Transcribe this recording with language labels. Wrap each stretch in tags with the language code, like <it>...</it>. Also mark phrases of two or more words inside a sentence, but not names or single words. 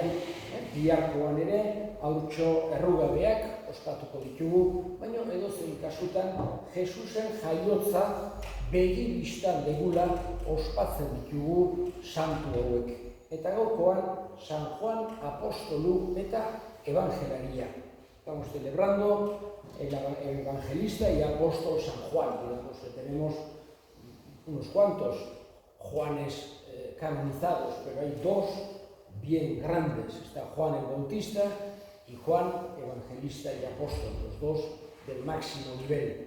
<eu>Biharkoan ere, haurtxo errugabeak ospatuko ditugu, baina edozein kasutan Jesusen jaiotza begi bistan degula ospatzen ditugu santu hauek. Eta gaurkoan San Juan apostolu eta evangelaria.</eu> <es>Estamos celebrando el evangelista y apóstol San Juan. Digamos que tenemos unos cuantos Juanes canonizados, pero hay 2 bien grandes. Está Juan el Bautista y Juan evangelista y apóstol, los 2 del máximo nivel.</es>